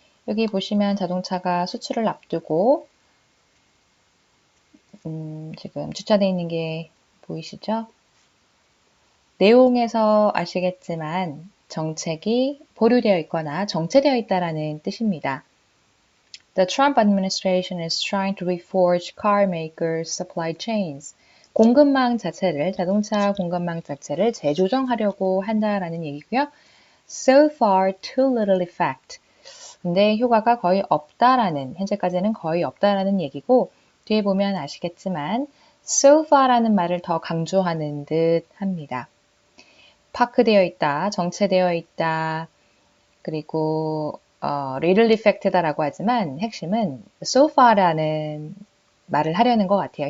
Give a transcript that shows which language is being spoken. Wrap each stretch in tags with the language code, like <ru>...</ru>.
<ko>여기 보시면 자동차가 수출을 앞두고 지금 주차되어 있는 게 보이시죠? 내용에서 아시겠지만 정책이 보류되어 있거나 정체되어 있다라는 뜻입니다.</ko> <en>The Trump administration is trying to reforge car makers' supply chains.</en> <ko>공급망 자체를, 자동차 공급망 자체를 재조정하려고 한다라는 얘기고요.</ko> <en>So far, too little effect.</en> <ko>근데 효과가 거의 없다라는, 현재까지는 거의 없다라는 얘기고, 뒤에 보면 아시겠지만, so far라는 말을 더 강조하는 듯 합니다. 파크되어 있다, 정체되어 있다, 그리고</ko> <en>little effect</en> <ko>다라고 하지만 핵심은 so far라는 말을 하려는 것 같아요.</ko>